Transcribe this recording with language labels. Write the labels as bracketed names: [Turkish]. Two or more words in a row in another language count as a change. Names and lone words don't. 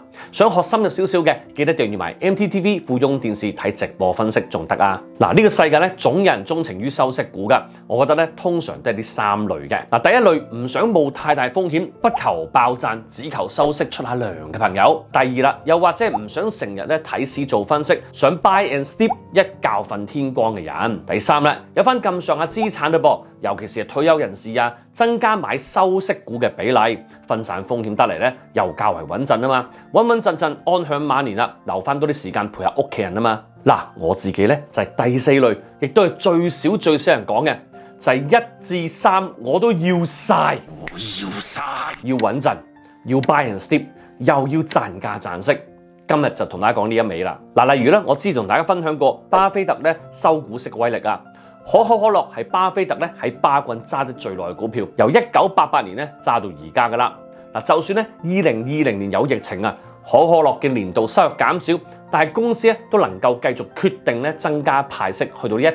[Cantonese] 想學深入少少嘅，記得訂閱埋 MTTV 富翁電視睇直播分析仲得啊！嗱，呢個世界咧總有人鍾情於收息股㗎，我覺得咧通常都係呢3類嘅。嗱，第一類唔想冒太大風險，不求爆賺，只求收息出下糧嘅朋友。第二啦，又或者唔想成日咧睇市做分析，想 [English] buy and sleep [Cantonese] 一覺瞓天光嘅人。第三啦，有翻咁上下資產嘞噃，尤其是退休人士啊，增加買收息股嘅比例，分散風險得嚟咧，又較為穩陣啊嘛，穩穩陣陣安享晚年啦，留翻多啲時間陪下屋企人啊嘛。嗱，我自己咧就係第4類，亦都係最少人講嘅，就係1至3我都要晒，要穩陣，要 [English] buy and sleep， [Cantonese] 又要賺價賺息。今日就同大家講呢一味啦。嗱，例如咧，我之前同大家分享過巴菲特咧收股息嘅威力啊。可口可樂係巴菲特咧喺巴郡揸得最耐嘅股票，由1988年咧揸到而家噶啦。嗱，就算咧2020年有疫情啊，可口可樂嘅年度收入減少，但係公司咧都能夠繼續決定咧增加派息，去到